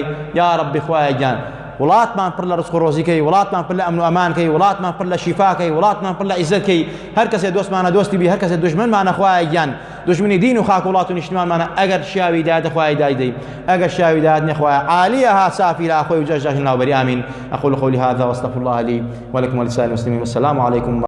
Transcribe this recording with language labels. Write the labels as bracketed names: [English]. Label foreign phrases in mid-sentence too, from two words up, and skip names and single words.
[Central Kurdish] یا ربی خوای گیان وڵاتمان پڕ لە ڕزق و ڕۆزیکەی، وڵاتمان پڕ لە ئەمن و ئەمانکەی، وڵاتمان پڕ لە شیفاکەی، وڵاتمان پڕ لە عیزەتکەی. هەر کەسێ دۆستمانە دۆستی بی، هەر کەسێ دوژمنمانە خوای گیان دژمنی دین و خاک و وڵات و نیشتمانمانە، ئەگەر شیاوی دایەتە خوای دایدەی، ئەگەر شیاوی دایەت نەخوایە [Arabic] عالیەها سافیرا [Central Kurdish] خۆی و جەژداشی ناوبەری. ئامین. [Arabic] أقول قولي هذا واستغفر الله لي ولكم ولسائر المسلمين والسلام عليكم.